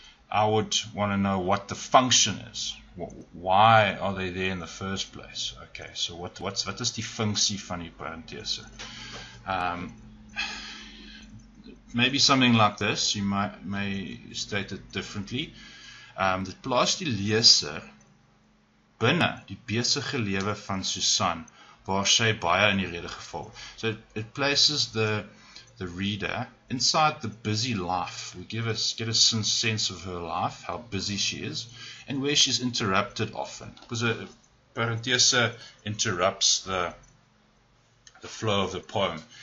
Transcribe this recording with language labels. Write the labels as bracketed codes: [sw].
[en] I would want to know what the function is. Why are they there in the first place? [af] Okay, so wat is die funksie van die parenthese? [en] Maybe something like this. You may state it differently. [af] Dit plaas die leser binne die besige lewe van Susan, waar sy baie in die rede geval. [en] So it places the reader inside the busy life. We get a sense of her life, how busy she is, and where she's interrupted often. Because a parenthese interrupts the flow of the poem.